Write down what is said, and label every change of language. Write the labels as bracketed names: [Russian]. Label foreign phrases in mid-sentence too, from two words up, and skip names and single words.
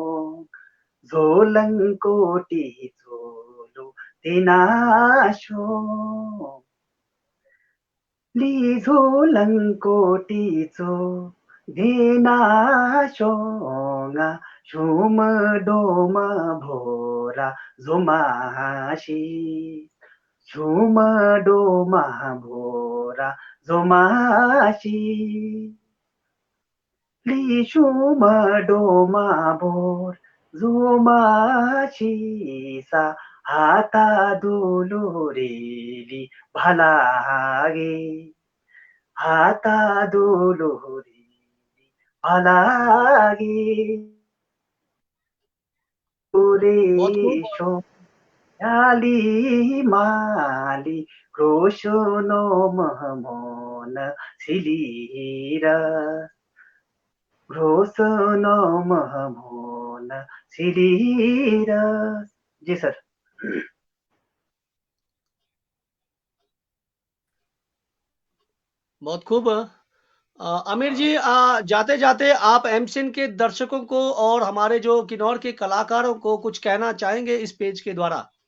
[Kinnauri] झोलङ्कोटी झोलो धिनाशो लिझोलङ्कोटी धिनाशोङा झुमडोमा भोरा झुमासी झुमडोमा भोरा झुमासी लिशुमडोमा भोर झुमासी सा हातादुलो रेली भलागे हातादुलो रेली भलागे [Hindi] बहुत खूब। [Kinnauri] पुरेशो याली माली क्रोशोनो महमोन सिलीरा क्रोशोनो महमोन सिलीरा। [Hindi] जी सर। बहुत खूब। आमिर जी, जाते जाते आप एमसिन के दर्शकों को और हमारे जो किन्नौर के कलाकारों को कुछ कहना चाहेंगे इस पेज के द्वारा?